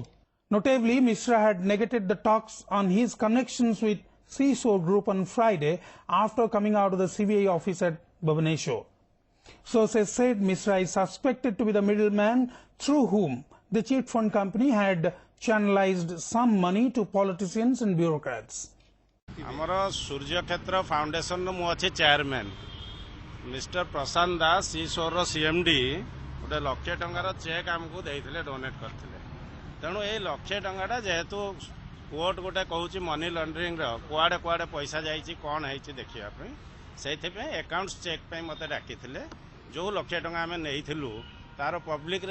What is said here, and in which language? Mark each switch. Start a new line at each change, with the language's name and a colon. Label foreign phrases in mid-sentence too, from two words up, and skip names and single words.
English: Notably, Mishra had negated the talks on his connections with Seashore Group on Friday after coming out of the CBI office at Bhubaneswar. Sources said Mishra is suspected to be the middleman through whom the cheat fund company had channelized some money to politicians and bureaucrats.
Odia: ଆମର ସୂର୍ଯ୍ୟ କ୍ଷେତ୍ର ଫାଉଣ୍ଡେସନ ମୁଁ ଅଛି ଚେୟାରମ୍ୟାନ୍ ମିଷ୍ଟର ପ୍ରଶାନ୍ତ ଦାସ ସିସୋର ସିଏମଡି ଗୋଟେ 1,00,000 ଟଙ୍କାର ଚେକ୍ ଆମକୁ ଦେଇଥିଲେ ଡୋନେଟ୍ କରିଥିଲେ ତେଣୁ ଏଇ 1,00,000 ଟଙ୍କାଟା ଯେହେତୁ କୋର୍ଟ ଗୋଟେ କହୁଛି
English: money launderingର
Odia: କୁଆଡ଼େ କୁଆଡ଼େ ପଇସା ଯାଇଛି କ'ଣ ହେଇଛି ଦେଖିବା ପାଇଁ ସେଇଥିପାଇଁ
English: accounts check
Odia: ପାଇଁ ମୋତେ ଡାକିଥିଲେ ଯେଉଁ 1,00,000 ଟଙ୍କା ଆମେ ନେଇଥିଲୁ ତାର ପବ୍ଲିକରେ